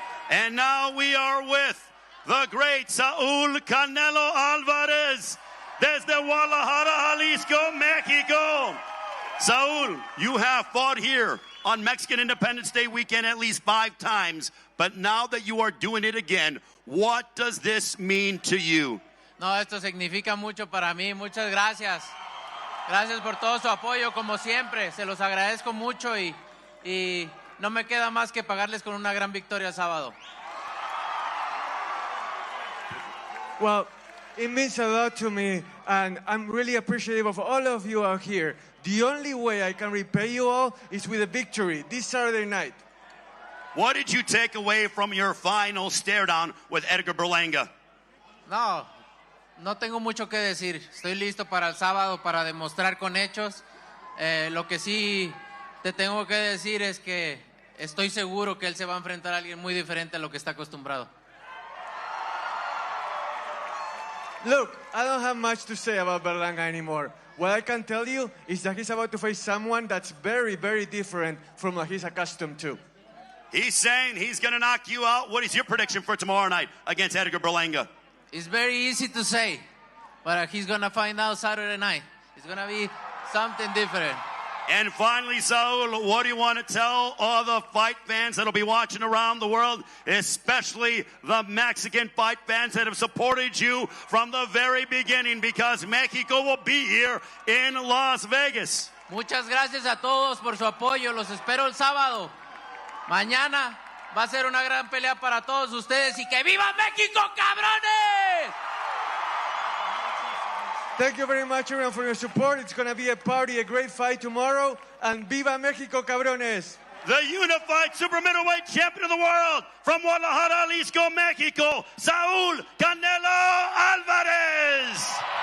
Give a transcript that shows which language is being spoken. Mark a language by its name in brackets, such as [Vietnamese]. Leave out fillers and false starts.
[English] And now we are with the great Saul Canelo Alvarez [Spanish] desde [English] Guadalajara, Jalisco, Mexico. Saul, you have fought here on Mexican Independence Day weekend at least 5 times, but now that you are doing it again, what does this mean to you? [Spanish] No, esto significa mucho para mí. Muchas gracias. Gracias por todo su apoyo, como siempre. Se los agradezco mucho y no me queda más que pagarles con una gran victoria el sábado. [English] Well, it means a lot to me, and I'm really appreciative of all of you out here. The only way I can repay you all is with a victory this Saturday night. What did you take away from your final stare down with Edgar Berlanga? [Spanish] No, No tengo mucho que decir. Estoy listo para el sábado para demostrar con hechos. Lo que sí te tengo que decir es que estoy seguro que él se va a enfrentar a alguien muy diferente a lo que está acostumbrado. [English] Look, I don't have much to say about Berlanga anymore. What I can tell you is that he's about to face someone that's very, very different from what he's accustomed to. He's saying he's going to knock you out. What is your prediction for tomorrow night against Edgar Berlanga? It's very easy to say, but he's going to find out Saturday night. It's going to be something different. And finally, Saul, what do you want to tell all the fight fans that'll be watching around the world, especially the Mexican fight fans that have supported you from the very beginning, because Mexico will be here in Las Vegas? [Spanish] Muchas gracias a todos por su apoyo. Los espero el sábado. Mañana va a ser una gran pelea para todos ustedes y que viva México, cabrones! [English] Thank you very much, everyone, for your support. It's going to be a party, a great fight tomorrow. [Spanish] And viva México, cabrones! [English] The unified super middleweight champion of the world from Guadalajara, Jalisco, Mexico, Saul Canelo Alvarez.